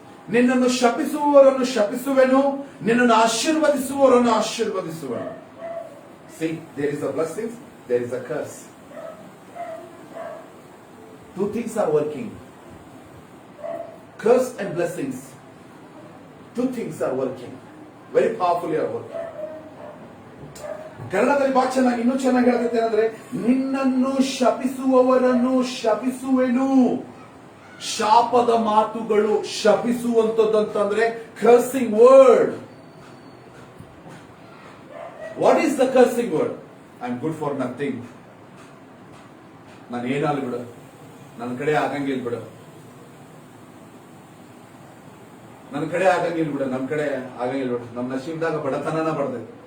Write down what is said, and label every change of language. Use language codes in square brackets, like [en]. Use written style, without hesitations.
[kn] ನಿನ್ನನ್ನು ಶಪಿಸುವವರನ್ನು ಶಪಿಸುವೆನು, ನಿನ್ನನ್ನು ಆಶೀರ್ವದಿಸುವವರನ್ನು ಆಶೀರ್ವದಿಸುವೆನು. [en] See, there is a blessing, there is a curse. Two things are working. Curse and blessings. Two things are working. Very powerfully are working. [kn] ಕನ್ನಡದಲ್ಲಿ ಬಹಳ ಚೆನ್ನಾಗಿ, ಇನ್ನೂ ಚೆನ್ನಾಗಿ ಹೇಳ್ತೈತೆ ಏನಂದ್ರೆ, ನಿನ್ನನ್ನು ಶಪಿಸುವವರನ್ನು ಶಪಿಸುವೆನು. ಶಾಪದ ಮಾತುಗಳು, ಶಪಿಸುವಂತದಂತಂದ್ರೆ cursing word. [en] What is the cursing word? I am good for nothing. [kn] ನಾನು ಏನಾಗಲಿ ಬಿಡು, ನನ್ನ ಕಡೆ ಆಗಂಗಿಲ್ಲ ಬಿಡು, ನನ್ನ ಕಡೆ ಆಗಂಗಿಲ್ಲ ಬಿಡು, ನಮ್ಮ ಕಡೆ ಆಗಂಗಿಲ್ಲ ಬಿಡು, ನಮ್ಮ ನಶೀಬ್ದಾಗ ಬಡತನನ ಬಡದೆ.